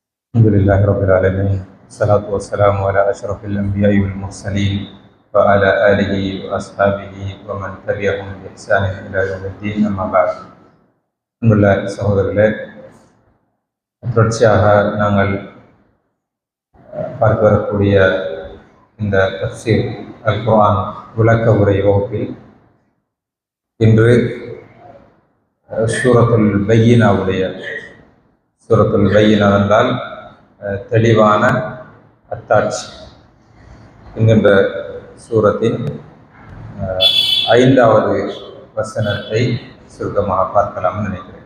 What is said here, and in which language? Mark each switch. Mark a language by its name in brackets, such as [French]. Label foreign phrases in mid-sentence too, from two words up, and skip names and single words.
[Arabic] الحمد لله رب العالمين، الصلاة والسلام على أشرف الأنبياء والمرسلين وعلى آله وأصحابه ومن تبعهم بإحسان إلى يوم الدين. أما بعد. [Tamil] அன்புள்ள சகோதரர்களே, தொடர்ச்சியாக நாங்கள் பார்த்து வரக்கூடிய இந்த தஃப்சீர் அல் குர்ஆன் விளக்க உரை வகுப்பில் இன்று சூரத்துல் பையினாவுடைய சூரத்துல் பையினா என்றால் தெளிவான அத்தாட்சி என்கின்ற சூரத்தின் 5வது வசனத்தை சுருக்கமாக பார்க்கலாம்னு நினைக்கிறேன்.